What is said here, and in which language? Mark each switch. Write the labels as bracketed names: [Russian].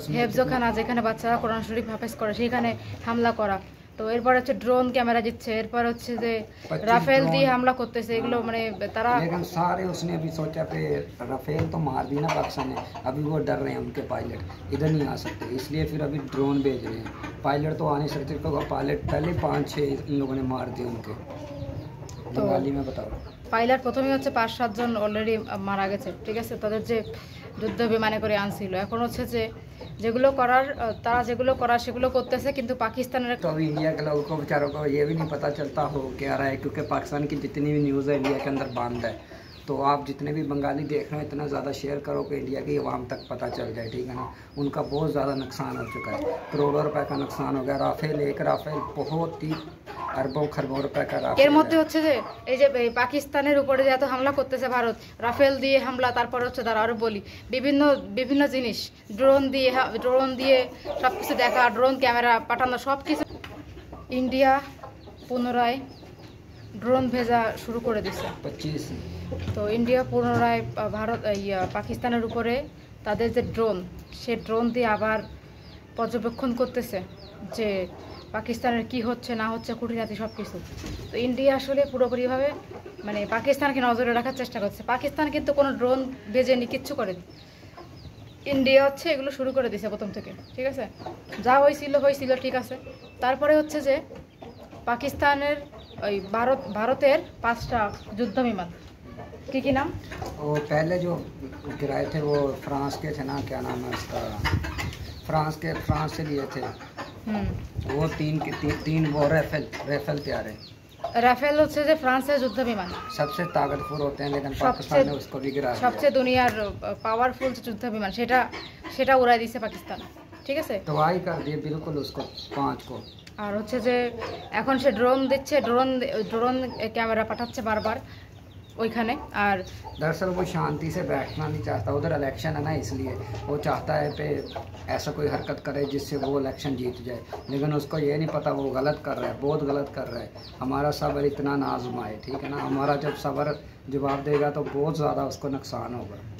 [Bangla] হেফজখানা যেখানে বাচ্চারা কোরআন শরীফ হাফেজ করে সেখানে হামলা করা। তো এরপর হচ্ছে ড্রোন ক্যামেরা দিচ্ছে, এরপর হচ্ছে যে রাফেল দিয়ে হামলা করতেছে, এগুলো মানে তারা [Hindi] लेकिन सारे उसने अभी सोचा कि राफेल तो मार दी ना पाकिस्तान ने, अभी वो डर रहे हैं उनके पायलट इधर नहीं आ सकते, इसलिए फिर अभी ड्रोन भेज रहे हैं। पायलट तो आ नहीं सकते क्योंकि पायलट पहले 5-6 इन लोगों ने मार दिए उनके। तो बंगाली में बताओ, [Bangla] পাইলট প্রথমে হচ্ছে 5-7 জন অলরেডি মারা গেছে, ঠিক আছে, তাদের যে যুদ্ধ বিমানে করে আনছিল। এখন হচ্ছে যে যেগুলো করার তারা যেগুলো করার সেগুলো করতেছে, কিন্তু পাকিস্তানের [Hindi] तो अभी इंडिया के लोगों को बेचारों को ये भी नहीं पता चलता हो क्या रहा है, क्योंकि पाकिस्तान की जितनी भी न्यूज़ है इंडिया के अंदर बंद है। तो आप जितने भी बंगाली देख रहे हैं इतना ज़्यादा शेयर करो कि इंडिया की आवाम तक पता चल जाए, ठीक है ना। उनका बहुत ज़्यादा नुकसान हो चुका है, करोड़ों रुपए का नुकसान हो गया। राफेल एक राफेल बहुत ही अरबों खरबों रुपए का [Bangla] এর [Hindi] राफेल [Bangla] মধ্যে হচ্ছে যে এই যে পাকিস্তানের উপরে যে এত হামলা করতেছে ভারত, রাফেল দিয়ে হামলা, তারপর হচ্ছে তারা আরো বলি বিভিন্ন বিভিন্ন জিনিস, ড্রোন দিয়ে সবকিছু দেখা, ড্রোন ক্যামেরা পাঠানো সবকিছু। ইন্ডিয়া পুনরায় ড্রোন ভেজা শুরু করে দিচ্ছে। 25 তো ইন্ডিয়া পুনরায় পাকিস্তানের উপরে তাদের যে ড্রোন, সে ড্রোন দিয়ে আবার পর্যবেক্ষণ করতেছে যে পাকিস্তানের কি হচ্ছে না হচ্ছে, খুঁটিনাটি সব কিছু। তো ইন্ডিয়া আসলে পুরোপুরিভাবে মানে পাকিস্তানকে নজরে রাখার চেষ্টা করছে। পাকিস্তান কিন্তু কোনো ড্রোন ভেজেনি, কিচ্ছু করেনি। ইন্ডিয়া হচ্ছে এগুলো শুরু করে দিয়েছে প্রথম থেকে, ঠিক আছে। যা হয়েছিল ঠিক আছে। তারপরে হচ্ছে যে পাকিস্তানের ওই ভারতের 5টা যুদ্ধ বিমান, কি নাম, [Hindi] वो पहले जो गिराए थे वो फ्रांस के थे ना, क्या नाम है उसका, फ्रांस से लिए थे वो तीन वो राफेल तैयार है। [Bangla] রাফেল হচ্ছে যে ফ্রান্সের যুদ্ধ বিমান, [Hindi] सबसे ताकतवर होते हैं, लेकिन पाकिस्तान ने उसको भी गिरा दिया। [Bangla] সবচেয়ে দুনিয়ার পাওয়ারফুল যুদ্ধ বিমান, সেটা উড়াই দিয়েছে পাকিস্তান, ঠিক আছে। [Hindi] तबाही कर दिए बिल्कुल उसको 5 को। [Bangla] আর হচ্ছে যে এখন সে ড্রোন দিচ্ছে, ড্রোন ক্যামেরা পাঠাচ্ছে বারবার ওইখানে। আর [Hindi] दरअसल वो शांति से बैठना नहीं चाहता, उधर इलेक्शन है ना, इसलिए वो चाहता है पे ऐसा कोई हरकत करे जिससे वो इलेक्शन जीत जाए, लेकिन उसको ये नहीं पता वो गलत कर रहा है, बहुत गलत कर रहा है। हमारा सब्र इतना ना आजमाए, ठीक है ना। हमारा जब सब्र जवाब देगा तो बहुत ज़्यादा उसको नुकसान होगा।